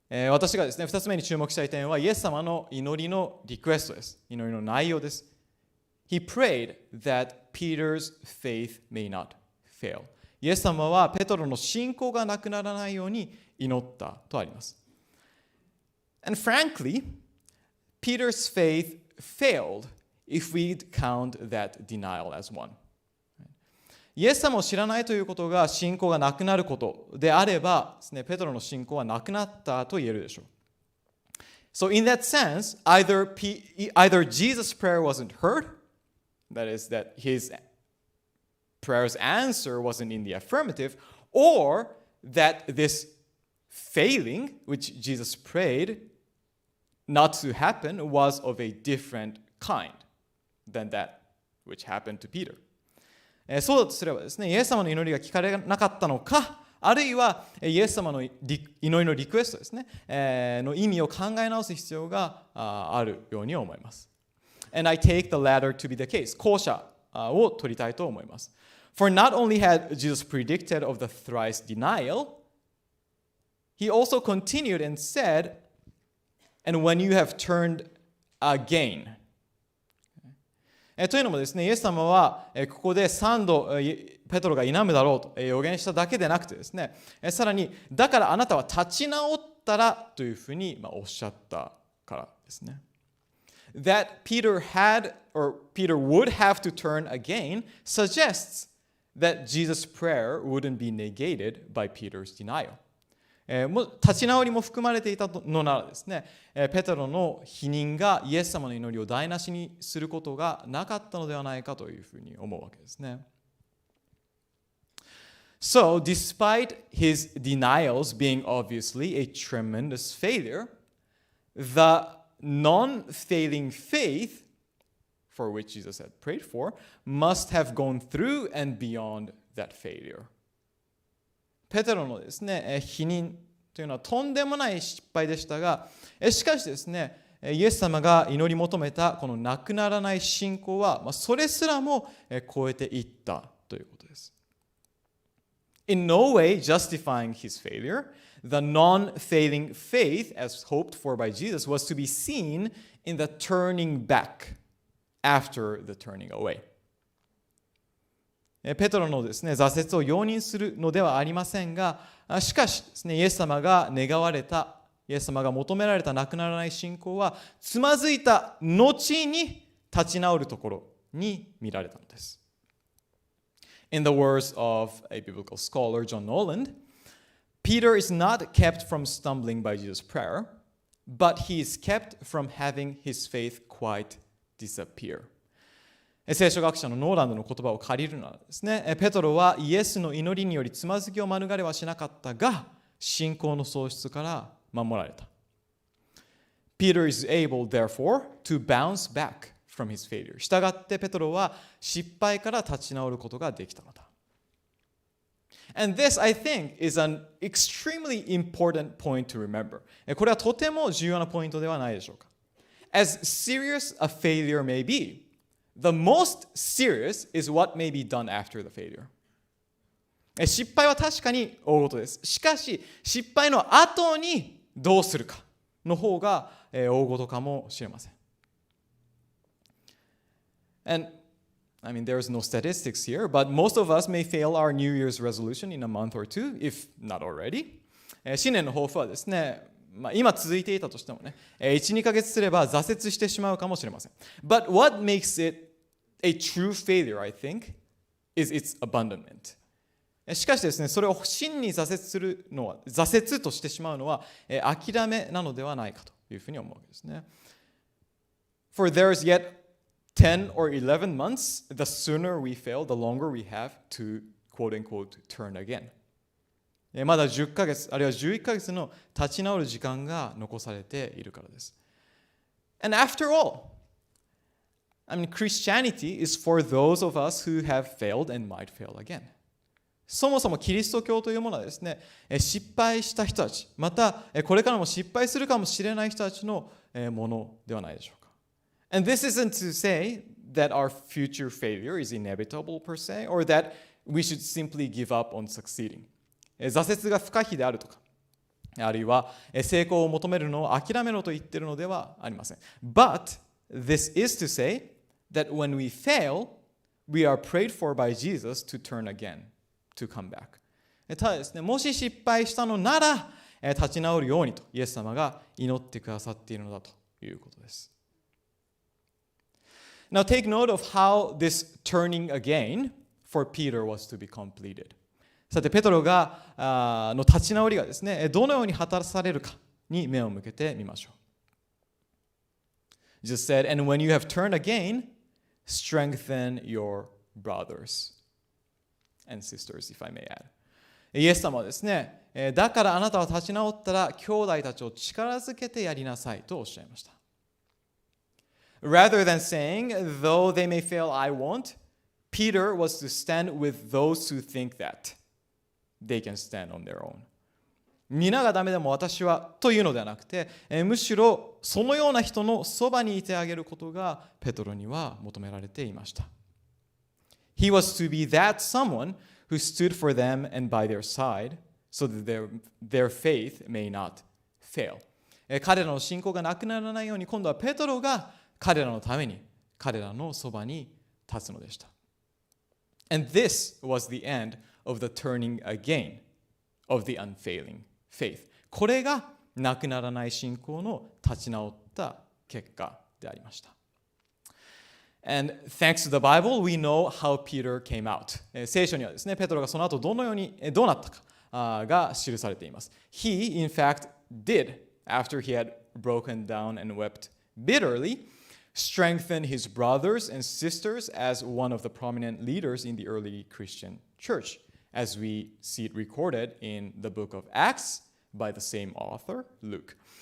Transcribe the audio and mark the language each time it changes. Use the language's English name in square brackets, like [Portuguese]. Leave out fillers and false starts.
[Japanese] 私がですね、2つ目に注目したい点はイエス様の祈りのリクエストです。祈りの内容です。 [English] He prayed that Peter's faith may not fail. [Japanese] イエス様はペトロの信仰がなくならないように祈ったとあります。 [English] And frankly, Peter's faith failed if we'd count that denial as one. [Japanese] イエス様を知らないということが信仰がなくなることであればですね、ペトロの信仰はなくなったと言えるでしょう。 [English] So in that sense, either Jesus' prayer wasn't heard, that is that his prayer's answer wasn't in the affirmative, or that this failing, which Jesus prayed not to happen, was of a different kind than that which happened to Peter. [Japanese] そうだとすればですね、イエス様の祈りが聞かれなかったのか、あるいはイエス様の祈りのリクエストですね、の意味を考え直す必要があるように思います。 [English] And I take the latter to be the case. [Japanese] 後者を取りたいと思います。 [English] For not only had Jesus predicted of the thrice denial, he also continued and said, and when you have turned again. [Japanese] というのもですね、イエス様はここで3度ペトロが否むだろうと予言しただけでなくてですね、さらにだからあなたは立ち直ったらというふうにおっしゃったからですね。 [English] That Peter would have to turn again suggests that Jesus' prayer wouldn't be negated by Peter's denial. [Japanese] 立ち直りも含まれていたのならですね、ペテロの否認がイエス様の祈りを台無しにすることがなかったのではないかというふうに思うわけですね。 [English] So, despite his denials being obviously a tremendous failure, the non-failing faith for which Jesus had prayed for must have gone through and beyond that failure. [Japanese] ペテロのですね、否認というのはとんでもない失敗でしたが、しかしですね、イエス様が祈り求めたこのなくならない信仰は、それすらも超えていったということです。 [English] In no way justifying his failure, the non-failing faith, as hoped for by Jesus, was to be seen in the turning back after the turning away. [Japanese] ペトロのですね、挫折を容認するのではありませんが、しかしですね、イエス様が願われた、イエス様が求められたなくならない信仰は、つまずいた後に立ち直るところに見られたのです。 [English] In the words of a biblical scholar, John Noland, Peter is not kept from stumbling by Jesus' prayer, but he is kept from having his faith quite disappear. [Japanese] 聖書学者のノーランドの言葉を借りるならですね、ペトロはイエスの祈りによりつまずきを免れはしなかったが、信仰の喪失から守られた。 [English] Peter is able, therefore, to bounce back from his failure. [Japanese] したがってペトロは失敗から立ち直ることができたのだ。 [English] And this, I think, is an extremely important point to remember. [Japanese] これはとても重要なポイントではないでしょうか。 [English] As serious a failure may be, the most serious is what may be done after the failure. [Japanese] 失敗は確かに大事です。しかし、失敗の後にどうするかの方が大事かもしれません。 [English] And I mean, there's no statistics here, but most of us may fail our New Year's resolution in a month or two, if not already. [Japanese] 新年の抱負はですね、今続いていたとしてもね、1、2ヶ月すれば挫折してしまうかもしれません。 [English] But what makes it a true failure, I think, is its abandonment. [Japanese] しかしですね、それを真に挫折としてしまうのは、諦めなのではないかというふうに思うわけですね。 [English] For there is yet 10 or 11 months, the sooner we fail, the longer we have to, quote unquote, turn again. [Japanese] まだ10ヶ月、あるいは11ヶ月の立ち直る時間が残されているからです。 [English] And after all, I mean, Christianity is for those of us who have failed and might fail again. [Japanese] そもそもキリスト教というものはですね、失敗した人たち、またこれからも失敗するかもしれない人たちのものではないでしょうか。 [English] And this isn't to say that our future failure is inevitable per se, or that we should simply give up on succeeding. [Japanese] 挫折が不可避であるとか、あるいは成功を求めるのを諦めろと言っているのではありません。 [English] But this is to say that when we fail, we are prayed for by Jesus to turn again, to come back. [Japanese] ただですね、もし失敗したのなら立ち直るようにとイエス様が祈ってくださっているのだということです。 [English] Now take note of how this turning again for Peter was to be completed. [Japanese] さて、ペトロの立ち直りがですね、どのように果たされるかに目を向けてみましょう。 [English] Jesus said, and when you have turned again, strengthen your brothers and sisters, if I may add. [Japanese] イエス様はですね、だからあなたは立ち直ったら兄弟たちを力づけてやりなさいとおっしゃいました。 [English] Rather than saying, though they may fail, I won't, Peter was to stand with those who think that they can stand on their own. [Japanese] 皆がダメでも私はというのではなくて、むしろそのような人のそばにいてあげることがペトロには求められていました。 [English] He was to be that someone who stood for them and by their side so that their faith may not fail. [Japanese] 彼らの信仰がなくならないように今度はペトロが彼らのために彼らのそばに立つのでした。 [English] And this was the end of the turning again of the unfailing faith. [Japanese] これがなくならない信仰の立ち直った結果でありました。 [English] And thanks to the Bible, we know how Peter came out. [Japanese] 聖書にはですね、ペトロがその後どうなったかが記されています。 [English] He, in fact, did, after he had broken down and wept bitterly, strengthen his brothers and sisters as one of the prominent leaders in the early Christian church, as we see it recorded in the book of Acts by the same author, Luke.